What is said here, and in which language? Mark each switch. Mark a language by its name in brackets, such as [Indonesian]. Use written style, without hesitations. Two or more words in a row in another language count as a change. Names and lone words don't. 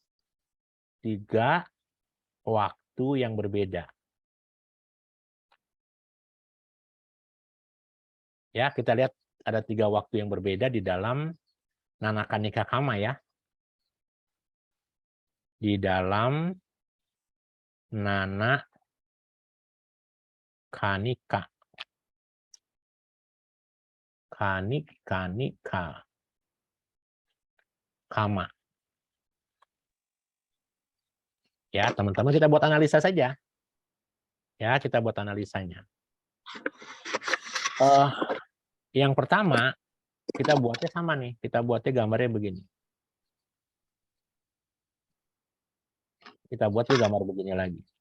[Indonesian] 3 waktu yang berbeda. Ya, kita lihat ada 3 waktu yang berbeda di dalam [Pali] Nanakanika Kama [Indonesian] ya. Di dalam Nanakanika. [Pali] Kanika. kama. [Indonesian] Ya, teman-teman kita buat analisa saja. Ya, kita buat analisanya. Yang pertama, kita buatnya sama nih. Kita buatnya gambarnya begini. Kita buatnya gambar begini lagi.